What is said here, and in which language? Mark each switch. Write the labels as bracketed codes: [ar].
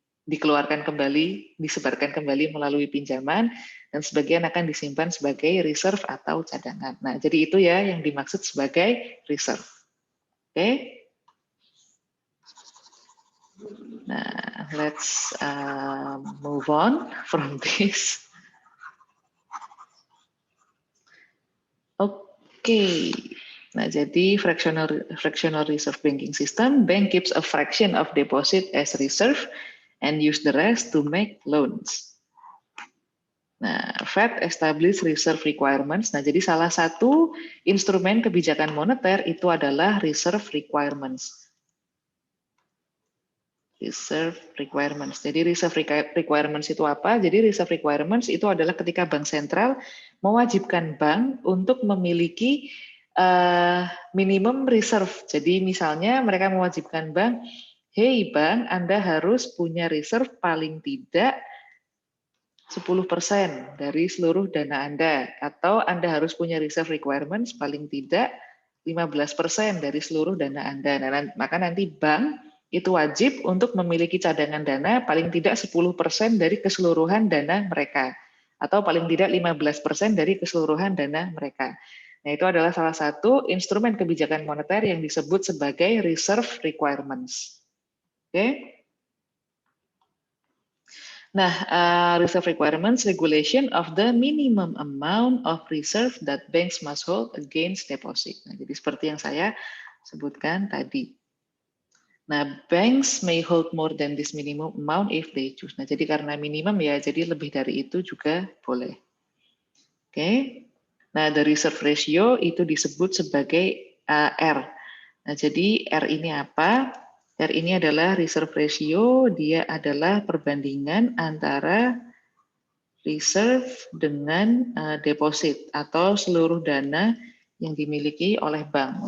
[id] dikeluarkan kembali, disebarkan kembali melalui pinjaman, dan sebagian akan disimpan sebagai reserve atau cadangan. Nah, jadi itu ya yang dimaksud sebagai reserve. Oke. [en] Nah, let's move on from this. Oke. Nah, jadi fractional reserve banking system, bank keeps a fraction of deposit as reserve and use the rest to make loans. Nah, Fed establish reserve requirements. [id] Nah, jadi salah satu instrumen kebijakan moneter itu adalah reserve requirements. Reserve requirements. Jadi reserve requirements itu apa? Jadi reserve requirements itu adalah ketika bank sentral mewajibkan bank untuk memiliki minimum reserve. Jadi misalnya mereka mewajibkan bank, hey bank, Anda harus punya reserve paling tidak 10% dari seluruh dana Anda, atau Anda harus punya reserve requirements paling tidak 15% dari seluruh dana Anda. Nah, maka nanti bank itu wajib untuk memiliki cadangan dana paling tidak 10% dari keseluruhan dana mereka, atau paling tidak 15% dari keseluruhan dana mereka. Nah, itu adalah salah satu instrumen kebijakan moneter yang disebut sebagai reserve requirements. Oke. [en] Nah, reserve requirements regulation of the minimum amount of reserve that banks must hold against deposit. [id] Nah, jadi seperti yang saya sebutkan tadi. [en] Nah, banks may hold more than this minimum amount if they choose. [id] Nah, jadi karena minimum ya, jadi lebih dari itu juga boleh. Oke. Nah, the reserve ratio itu disebut sebagai R. Nah, jadi R ini apa? R ini adalah reserve ratio, dia adalah perbandingan antara reserve dengan deposit atau seluruh dana yang dimiliki oleh bank.